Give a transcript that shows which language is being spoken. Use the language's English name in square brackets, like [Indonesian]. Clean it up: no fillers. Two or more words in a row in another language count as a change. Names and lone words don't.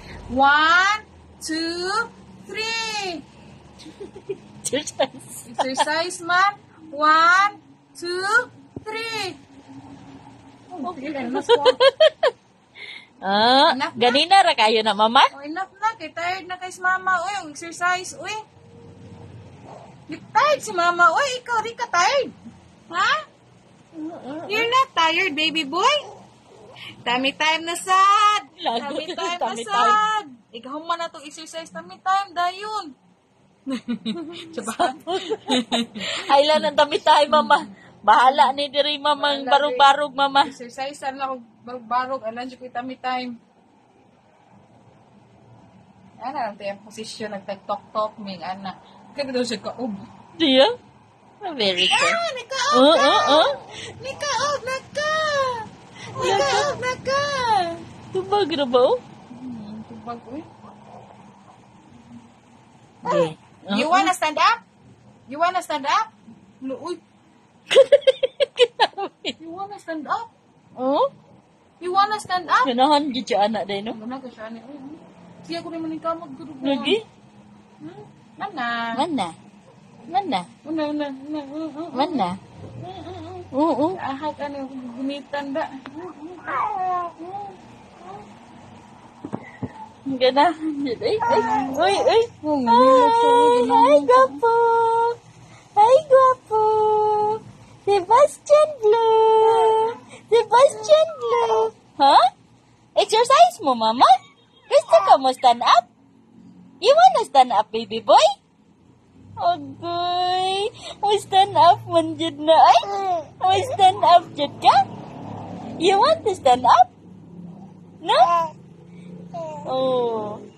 [Cebuano] 1, 2, 3. Exercise man. 1, 2, 3. Oh, ganina ra kayo na, mama? Oh, enough na. Kay tired na kay si mama. Uy, exercise. Uy. Tired si mama. Uy, ikaw rin ka tired. Ha? [English] You're not tired, baby boy? Tummy time [Cebuano] na sad. [English] Tummy time [Cebuano] na sad. Ikaw man na itong exercise. [English] Tummy time, [Cebuano] dayon. [Filipino] Ay lang ang dami tayo, mama. [Cebuano] Bahala ni diri, mamang barog-barog, mama. Exercise lang ako barog-barog. Alam siya ko [English] tummy time. [Filipino] Ano lang tayo yung posisyon. [Cebuano] Nagtag-tok-tok. May anak. Kaya daw siya kaob. Diya? [English] Very good. [Cebuano] Nikaob na! Nikaob na ka! Nikaob na ka! Tubag na ba, oh? Tubag, uy. Okay. [English] You wanna stand up? You wanna stand up? Uy. You wanna stand up? Oh? You wanna stand up? [Cebuano] Ganahan dyan siya anak din, no? Ganahan siya anak. Siya ko rin manikamag. Lagi? Mana? Mana? Mana? Mana? Oo. Ahak ano, gumitan da. Ganahan dyan. Uy. Hi, guwapo. Hi, guwapo. Sebastian Blue. Sebastian Blue. Huh? Exercise mo, mama? Gusto ka mo [English] stand up? You wanna stand up, baby boy? [Cebuano] Agoy. Mo [English] stand up [Cebuano] man dyan na ay? Mo [English] stand up [Cebuano] dyan ka? [English] You want to stand up? No? Oh.